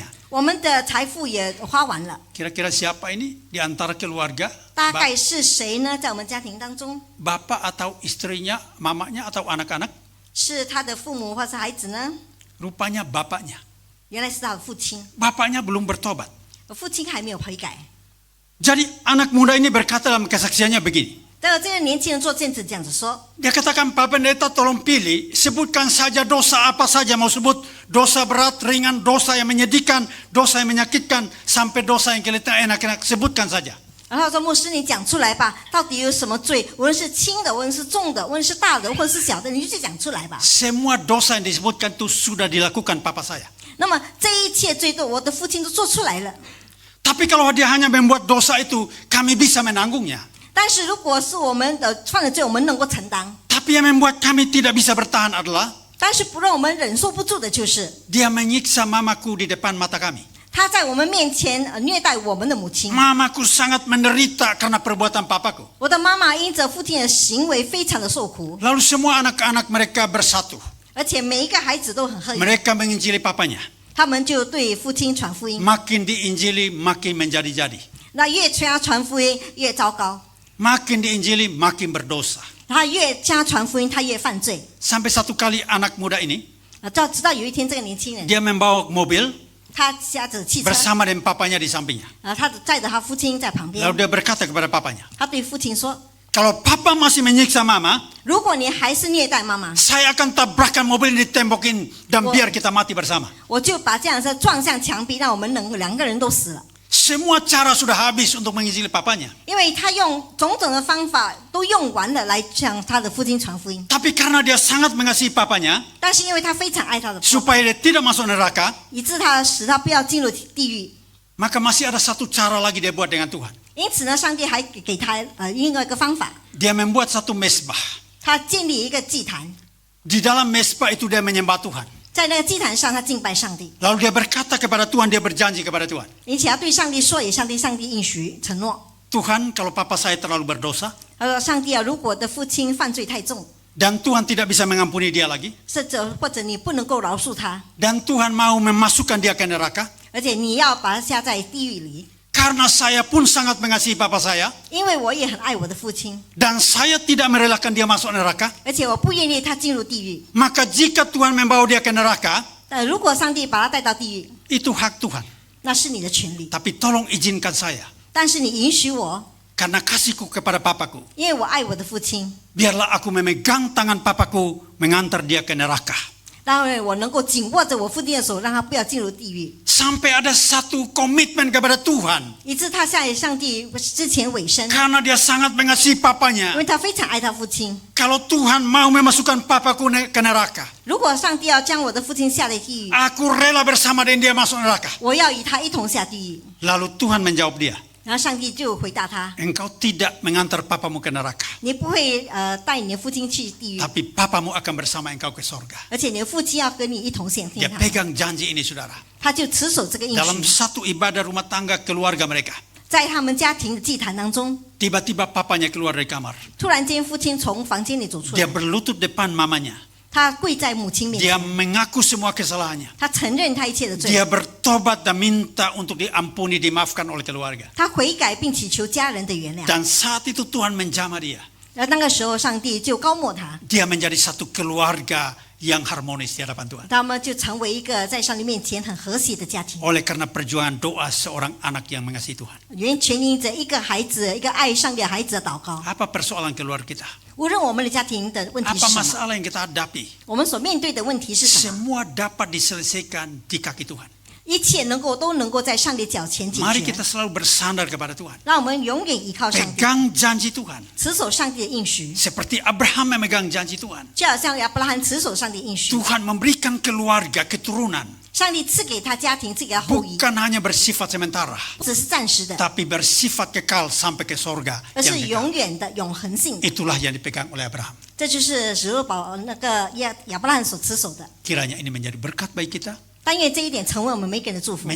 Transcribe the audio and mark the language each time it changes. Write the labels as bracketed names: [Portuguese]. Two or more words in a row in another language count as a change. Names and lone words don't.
[Chinese] 我们的财富也花完了。 [Indonesian] Kira-kira siapa ini di antara keluarga? [Chinese] 大概是谁呢？在我们家庭当中， [Indonesian] Bapak atau istrinya, mamanya atau anak-anak? [Chinese] 是他的父母或是孩子呢？ [Indonesian] Rupanya bapaknya. [Chinese] 原来是他的父亲， [Indonesian] Bapaknya belum bertobat. [Chinese] 父亲还没有悔改。 [Indonesian] Jadi anak muda ini berkata dalam kesaksiannya begini. [Chinese] 但是这个年轻人做见证这样子说， [Indonesian] Dia katakan, Pak Pendeta tolong pilih, sebutkan saja dosa apa saja mau sebut. Dosa berat, ringan, dosa yang menyedihkan, dosa yang menyakitkan, sampai dosa yang kelihatan enak-enak, sebutkan saja. [Chinese] 然后他说牧师你讲出来吧，到底有什么罪？无论是轻的，无论是重的，无论是大的，或者是小的，你就讲出来吧。 [Indonesian] Semua dosa yang disebutkan itu sudah dilakukan papa saya. [Chinese] 那么这一切罪都我的父亲都做出来了。 [Indonesian] Tapi kalau dia hanya membuat dosa itu, kami bisa menanggungnya. [Chinese] 但是如果是我们的犯了罪，我们能够承担。 [Indonesian] Tapi yang membuat kami tidak bisa bertahan adalah [Chinese] 但是不让我们忍受不住的就是， [Indonesian] dia menyiksa mamaku di depan mata kami. [Chinese] 他在我们面前虐待我们的母亲。 [Indonesian] Mamaku sangat menderita karena perbuatan papaku. [Chinese] 我的妈妈因着父亲的行为非常的受苦， [Indonesian] Lalu semua anak-anak mereka bersatu. [Chinese] 而且每一个孩子都很恨， [Indonesian] Mereka menginjili papanya. [Chinese] 他们就对父亲传福音。 [Indonesian] Makin diinjili, makin menjadi-jadi. [Chinese] 那越向他传福音越糟糕， [Indonesian] Makin diinjili, makin berdosa. [Chinese] 他越向他传福音，他越犯罪。 [Indonesian] Sampai satu kali anak muda ini, [Chinese] 直到有一天，这个年轻人 [Indonesian] dia membawa mobil [Chinese] 他驾着汽车， [Indonesian] bersama dengan papanya di sampingnya. [Chinese] 他载着他父亲在旁边 [Indonesian] Lalu，dia berkata kepada papanya, [Chinese] 他对父亲说 [Indonesian] kalau papa masih menyiksa mama,：“ [Chinese] 如果你还是虐待妈妈， [Indonesian] saya akan tabrakan mobil ini ditembokin dan Wah. biar kita mati bersama. [Chinese] 我就把这辆车撞向墙壁，让我们两个人都死了。” [Indonesian] Semua cara sudah habis untuk menginjili papanya. [Chinese] 因为他用种种的方法都用完了来向他的父亲传福音， [Indonesian] Tapi karena dia sangat mengasihi papanya, [Chinese] 但是因为他非常爱他的父， [Indonesian] supaya dia tidak masuk neraka, [Chinese] 以致他使他不要进入地狱。 [Indonesian] maka masih ada satu cara lagi dia buat dengan Tuhan. [Chinese] 因此呢，上帝还给他另外一个方法， [Indonesian] Dia membuat satu mesbah. [Chinese] 他建立一个祭坛， [Indonesian] Di dalam mesbah itu dia menyembah Tuhan. [Chinese] 在那个祭坛上他敬拜上帝， [Indonesian] Lalu dia berkata kepada Tuhan, dia berjanji kepada Tuhan. [Chinese] 而且他对上帝说，也向上帝应许承诺。 [Indonesian] Tuhan, kalau papa saya terlalu berdosa, [Chinese] 他说：“上帝啊，如果我的父亲犯罪太重， [Indonesian] dan Tuhan tidak bisa mengampuni dia lagi, [Chinese] 或者你不能够饶恕他， [Indonesian] dan Tuhan mau memasukkan dia ke neraka, [Chinese] 而且你要把他下在地狱里， [Indonesian] karena saya pun sangat mengasihi papa saya, [Chinese] 因为我也很爱我的父亲， [Indonesian] dan saya tidak merelakan dia masuk neraka, [Chinese] 而且我不愿意他进入地狱。 [Indonesian] maka jika Tuhan membawa dia ke neraka, [Chinese] 如果上帝把他带到地狱， [Indonesian] itu hak Tuhan. [Chinese] 那是你的权利， [Indonesian] Tapi tolong izinkan saya, [Chinese] 但是你允许我， [Indonesian] karena kasihku kepada papaku, [Chinese] 因为我爱我的父亲， [Indonesian] biarlah aku memegang tangan papaku mengantar dia ke neraka. [Chinese] 让我能够紧握着我父亲的手，让他不要进入地狱， [Indonesian] Sampai ada satu komitmen kepada Tuhan, [Chinese] 以致他向上帝之前委身， [Indonesian] karena dia sangat mengasihi [Chinese] 因 [Indonesian] papanya. [Chinese] 为他非常爱他父亲。 [Indonesian] Kalau Tuhan mau memasukkan papaku ke neraka, [Chinese] 如果上帝要将我的父亲下在地狱， [Indonesian] aku rela bersama dengan dia masuk neraka. [Chinese] 我要与他一同下地狱。 [Indonesian] Lalu Tuhan menjawab dia, [Chinese] 然后上帝就回答他： [Indonesian] engkau tidak mengantar papamu ke neraka, [Chinese] 你不会带你的父亲去地狱， [Indonesian] tapi papamu akan bersama engkau ke sorga. [Chinese] 而且你的父亲要跟你一同显 [Indonesian] Dia [Chinese] 天堂。 [Indonesian] pegang janji ini, saudara. [Chinese] 他就持守这个应 [Indonesian] Dalam [Chinese] 许， [Indonesian] satu ibadah rumah tangga keluarga mereka, [Chinese] 在他们家庭的祭坛当中， [Indonesian] tiba-tiba papanya keluar dari kamar. [Chinese] 突然间父亲从房间里走出 [Indonesian] Dia [Chinese] 来， [Indonesian] berlutut depan mamanya. [Chinese] 他跪在母亲面 [Indonesian] Dia [Chinese] 前， [Indonesian] mengaku semua kesalahannya. [Chinese] 他承认他一切的罪， [Indonesian] Dia bertobat dan minta untuk diampuni, dimaafkan oleh keluarga. [Chinese] 他悔改并祈求家人的原谅。 [Indonesian] Dan saat itu Tuhan menjamah dia. [Chinese] 而那个时候，上帝就高抹他， [Indonesian] Dia menjadi satu keluarga yang harmonis di hadapan Tuhan. [Chinese] 他们就成为一个在上帝面前很和谐的家庭。 [Indonesian] Oleh karena perjuangan doa seorang anak yang mengasihi Tuhan. [Chinese] 全因着一个孩子，一个爱上帝的孩子的祷告。 [Indonesian] Apa persoalan keluarga kita? [Chinese] 无论我们的家庭的问题是 [Indonesian] Apa [Chinese] 什么， [Indonesian] masalah yang kita hadapi? [Chinese] 我们所面对的问题是什么， [Indonesian] Semua dapat diselesaikan di kaki Tuhan. [Chinese] 一切都能够在上帝脚前解 [Indonesian] Mari [Chinese] 决 [Indonesian] kita。selalu bersandar kepada Tuhan. [Chinese] 让我们永远依靠上帝， [Indonesian] Pegang janji Tuhan. [Chinese] 持守上帝的应许， [Indonesian] Seperti Abraham memegang janji Tuhan. [Chinese] 就好像亚伯拉罕持守上帝应许， [Indonesian] Tuhan memberikan keluarga, keturunan. [Chinese] 上帝赐给他家庭，赐给他后裔， [Indonesian] Bukan hanya bersifat sementara, [Chinese] 不只是暂时的， [Indonesian] tapi bersifat kekal sampai ke sorga [Chinese] 而 [Indonesian] yang [Chinese] 是 [Indonesian] kekal. [Chinese] 永远的、永恒性的。 [Indonesian] Itulah yang dipegang oleh Abraham. [Chinese] 这就是使徒那个亚伯拉罕所持守的。 [Indonesian] Kiranya ini menjadi berkat bagi kita, [Chinese] 但愿这一点成为我们每个人的祝福，